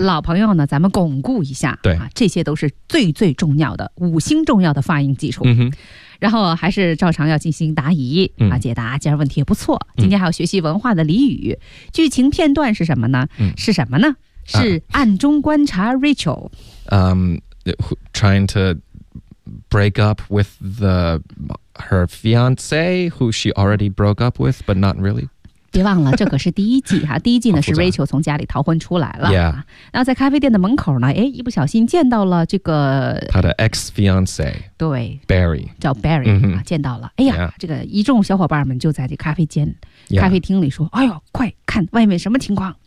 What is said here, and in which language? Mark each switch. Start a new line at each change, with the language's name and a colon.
Chinese: 老朋友呢咱们巩固一下。对、这些都是最最重要的五星重要的发音基础。嗯，然后还是照常要进行答疑、解答，今天问题也不错。今天还要学习文化的俚语、剧情片段是什么呢、是什么呢？是暗中观察 Rachel、
English: trying to break up with her fiance who she already broke up with but not really。
Chinese: 别忘了这可是第一季、第一季呢是 Rachel 从家里逃婚出来了、 yeah. 然后在咖啡店的门口呢，一不小心见到了这个他的 ex-fiance，对，Barry 叫 Barry、见到了。哎呀， yeah. 这个一众小伙伴们就在这咖啡间、 yeah. 咖啡厅里说：“哎呦，快看外面什么情况？